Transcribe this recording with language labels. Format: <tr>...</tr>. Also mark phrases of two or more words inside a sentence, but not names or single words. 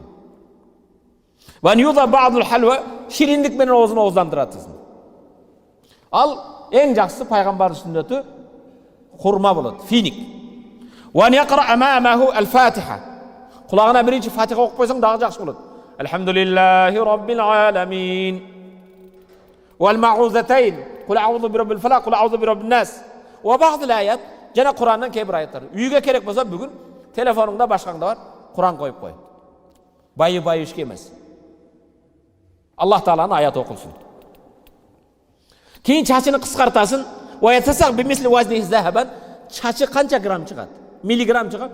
<ar>ويعطى بعد الحلوى,</ar> <ky>шириндик менен оозуну ооздандыратсың. Ал эң жакшысы пайгамбардын сүннөтү курма болот, финик.</ky> <ar>ويقرأ أمامه الفاتحة.</ar> <ky>Кулагына биринчи Фатиха окуп койсоң дагы жакшы болот.</ky> <ar>الحمد لله رب العالمين. والمعوذتين. قل أعوذ برب الفلق، قل أعوذ برب الناس. وبعض الآيات,</ar> <ky>жана Курандан кээ бир аяттар. Үйгө керек болсо бүгүн телефонуңда башкаңда бар, Куран коюп кой. Байы ишке эмес. Аллах Тааланын аяты окулсун. Кейін чачыны кыскартасың.</ky> <ar>ويتصدق بمثل وزنه ذهبا.</ar> <ky>Чачы канча грамм чыгат? Миллиграмм чыгат.</ky>